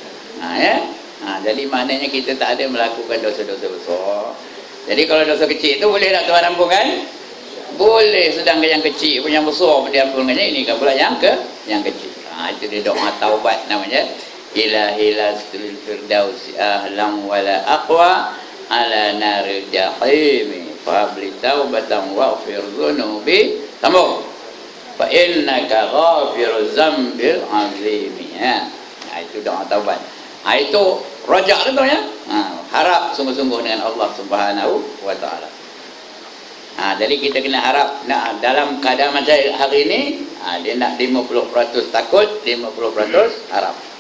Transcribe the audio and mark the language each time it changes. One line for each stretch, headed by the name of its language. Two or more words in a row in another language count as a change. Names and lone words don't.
Malay: Jadi maknanya kita tak ada melakukan dosa-dosa besar. Jadi kalau dosa kecil itu boleh tak Tuhan ampunkan? Boleh. Sedangkan yang kecil pun, yang besar pun diampunkannya. Ini kan pula yang kecil. Itu dia doa taubat namanya.
Arabic: إلهي لست للفردوس أهلا ولا أقوى على نار الجحيم فهب لي توبة واغفر ذنوبي tambah فإنك غافر الذنب العظيم.
Malay: Itu doa taubat. Itu rajak tu ya. Harap sungguh-sungguh dengan Allah
Arabic: سبحانه وتعالى.
Malay: Jadi kita kena harap dalam keadaan macam hari ini, dia nak 50% takut, 50% harap.